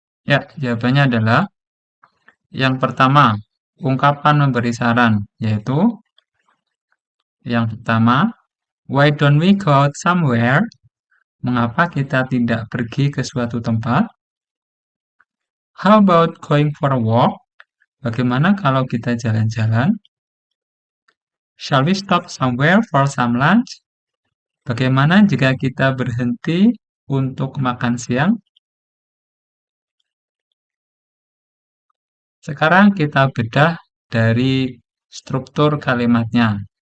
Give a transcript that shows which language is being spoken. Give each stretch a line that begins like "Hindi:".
Indonesian: Ya, jawabannya adalah yang pertama, ungkapan memberi saran, yaitu yang pertama,
English: why don't we go out somewhere?
Indonesian: Mengapa kita tidak pergi ke suatu tempat?
English: How about going for a walk?
Indonesian: Bagaimana kalau kita jalan-jalan?
English: Shall we stop somewhere for some lunch?
Indonesian: Bagaimana jika kita berhenti untuk makan siang? Sekarang kita bedah dari struktur kalimatnya.